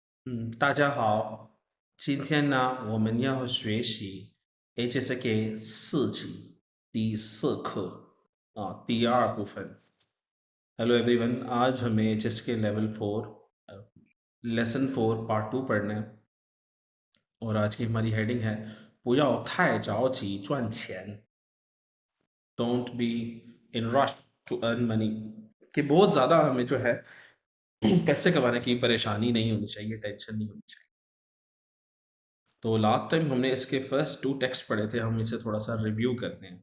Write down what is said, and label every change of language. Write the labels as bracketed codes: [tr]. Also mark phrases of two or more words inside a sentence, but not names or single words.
[zh] 大家好，今天呢，我们要学习 HSK 4级第4课第2部分। [en] hello everyone, [ur] آج ہمیں HSK [en] level 4 lesson 4 part 2 [ur] پڑھنا ہے. اور آج کی ہماری ہیڈنگ ہے [zh] 不要太着急赚钱 [en] don't be in rush to earn money. [ur] کہ بہت زیادہ ہمیں جو ہے پیسے کمانے کی پریشانی نہیں ہونی چاہیے، ٹینشن نہیں ہونی چاہیے. تو [en] last time [ur] ہم نے اس کے [en] first 2 text [ur] پڑھے تھے، ہم اسے تھوڑا سا ریویو کرتے ہیں.